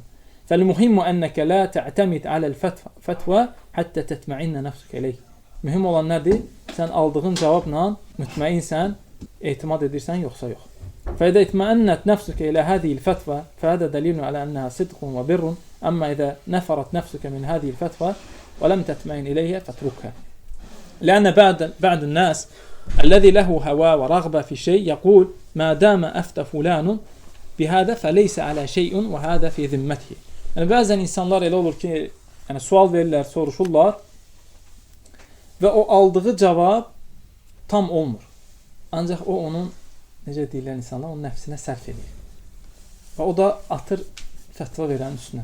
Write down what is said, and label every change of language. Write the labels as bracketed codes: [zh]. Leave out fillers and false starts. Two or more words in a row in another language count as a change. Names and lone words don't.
[ar] فالمهم أنك لا تعتمد على الفتوى حتى تطمئن نفسك عليك. [az] Mühim olan nədir? Sən aldığın cavabla mütməinsən, etimad edirsən, yoxsa yox. [ar] فإذا اطمأنت نفسك إلى هذه الفتوى فهذا دليل على أنها صدق وبر. أما إذا نفرت نفسك من هذه الفتوى ولم تطمئن إليها فاتركها لأن بعض الناس الذي له هوى ورغبة في شيء يقول ما دام أفتى فلان بهذا فليس على شيء وهذا في ذمته. [az] Yəni bəzən insanlar elə olur ki, yəni sual verirlər, soruşurlar və o aldığı cavab tam olmur. Ancaq o onun, necə deyirlər insanlar, onun nəfsinə sərf edir. Və o da atır fətva verənin üstünə.